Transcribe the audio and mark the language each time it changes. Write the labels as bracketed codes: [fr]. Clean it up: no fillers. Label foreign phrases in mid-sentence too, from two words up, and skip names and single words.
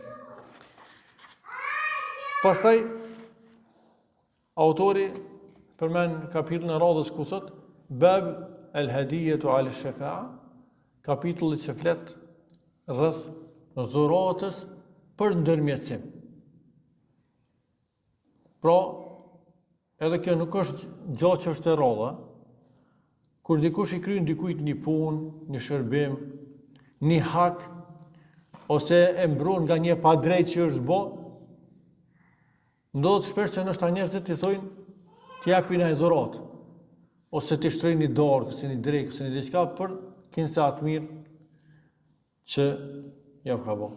[sq] Pastaj autori përmend kapitullin e radhës ku thot [ar] باب الهدية على الشفاعة, [sq] kapitulli që flet rreth dhuratës për ndërmjetësim. Pra, edhe kjo nuk është gjatë që është e rrodha, kur dikush i kryen dikujt një punë, një shërbim, një hak, ose e mbron nga një padrejtë që është bë, ndodhet shpesh që nështë njerëzit i thojnë t'i japin ai dhuratë, ose t'i shtrojnë një dorë, ose një drekë, ose një diçka për kinse atë mirë që ja ka bë.